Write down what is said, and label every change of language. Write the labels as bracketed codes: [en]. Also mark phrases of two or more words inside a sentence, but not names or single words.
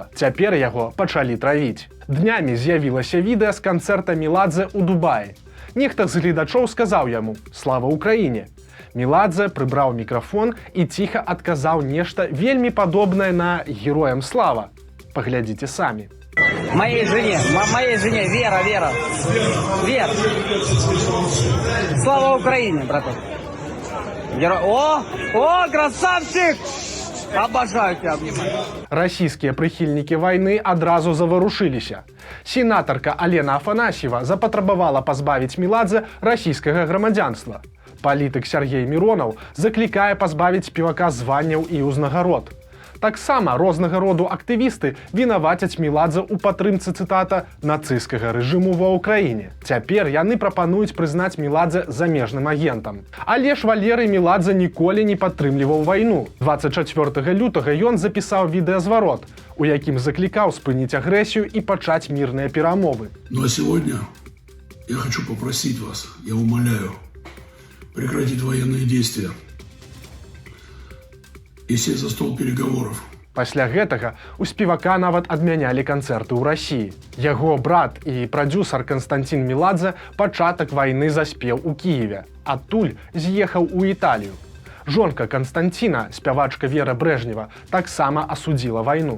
[be] Цяпер яго пачалі травіць. Днямі з'явілася відэа з канцэрта Меладзе ў Дубаі. Нехта з гледачоў сказаў яму: «Слава Украіне!» Меладзе прыбраў мікрафон і ціха адказаў нешта вельмі падобнае на «Героям слава». Паглядзіце самі. [ru] Моей жене, Вера. Слава Украине, браток. О, красавчик! Обожаю тебя обнимать. [be] Расійскія прыхільнікі вайны адразу заварушыліся. Сенатарка Алена Афанасьева запатрабавала пазбавіць Меладзе расійскага грамадзянства. Палітык Сергей Миронов заклікае пазбавіць спевака званняў і ўзнагарод. Таксама рознага роду актывісты вінавацяць Меладзе ў падтрымцы, цытата, «нацысцкага рэжыму ва ўкраіне». Цяпер яны прапануюць прызнаць Меладзе замежным агентам. Але ж Валерый Меладзе ніколі не падтрымліваў вайну. 24 лютага ён запісаў відэазварот, у якім заклікаў спыніць агрэсію і пачаць мірныя перамовы. [ru] Ну а сегодня я хочу попросить вас, я умоляю, прекратить военные действия і сесть за стол переговоров. Пасля гэтага у спевака нават адмянялі канцэрты ў Расіі. Яго брат і прадзюсар Константин Меладзе пачатак вайны заспеў у Кіеве. Адтуль з'ехаў у Італію. Жонка Константина, спявачка Вера Брэжнева, таксама асудзіла вайну.